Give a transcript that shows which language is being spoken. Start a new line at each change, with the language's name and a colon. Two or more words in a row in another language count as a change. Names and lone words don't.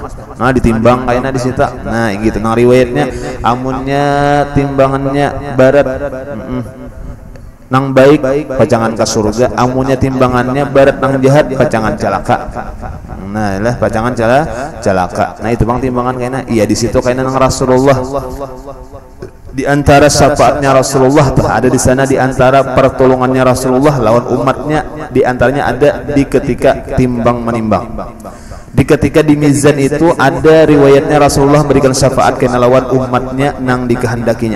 Banjar: Nah ditimbang kayaknya di situ. Nah gitu nang riwayatnya amunnya timbangannya barat nang baik pacangan ke surga, amunnya timbangannya barat nang jahat pacangan celaka. Nah lah pacangan celaka. Nah itu bang timbangan kayaknya iya di situ kayaknya nang Rasulullah.
Indonesian: Di antara syafaatnya Rasulullah ada di sana, di antara pertolongannya Rasulullah lawan umatnya, di antaranya ada di ketika timbang menimbang.
Banjar: Di ketika di mizan itu ada riwayatnya Rasulullah memberikan syafaat kena lawan umatnya nang dikehendakinya.